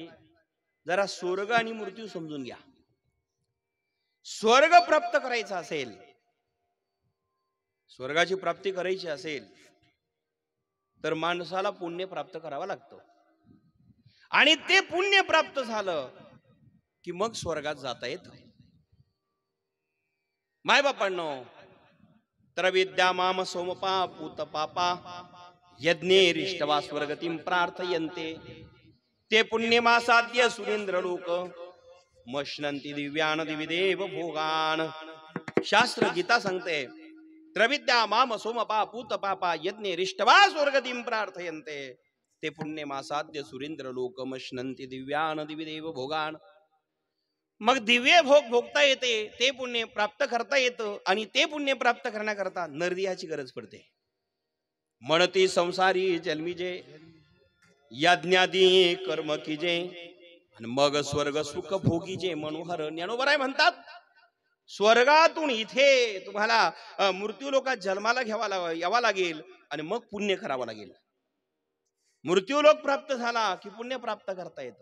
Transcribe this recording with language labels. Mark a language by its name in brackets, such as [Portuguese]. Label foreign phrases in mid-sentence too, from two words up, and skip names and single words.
[Marathi] जरा स्वर्ग आणि मृत्यू समजून घ्या. स्वर्ग प्राप्त करायचा असेल, स्वर्गाची प्राप्ती करायची असेल तर माणसाला पुण्य प्राप्त करावं लागतं. आणि ते पुण्य प्राप्त झालं की मग स्वर्गात जाता येतं. मायबापांनो, तर [Sanskrit] विद्या माम सोमपा पूत पापा यज्ञे रिष्टवा स्वर्गतीम प्रार्थयन्ते ते पुण्यमासाद्य सुरेंद्र लोक मश्नंती दिव्यान दिविदेव भोगान. [Marathi] शास्त्र गीता सांगते, [Sanskrit] त्रविद्या माम सोमपा पूत पापा यज्ञे रिष्टवा स्वर्गतीम प्रार्थयन्ते ते पुण्यमासाद्य सुरेंद्र लोक मश्नंती दिव्यान दिविदेव भोगान. [Marathi] मग दिव्य भोग भोगता येते, ते पुण्य प्राप्त करता येतं आणि ते पुण्य प्राप्त करण्याकरता नरदेहाची गरज पडते. म्हणती संसारी जन्मीजे यज्ञादी कर्म कीजे आणि मग स्वर्ग सुख भोगीजे मनोहर. ज्ञानोबराय म्हणतात, स्वर्गातून इथे तुम्हाला मृत्यू लोकात जन्माला यावा लागेल आणि मग पुण्य करावं लागेल. मृत्यू लोक प्राप्त झाला की पुण्य प्राप्त करता येतं.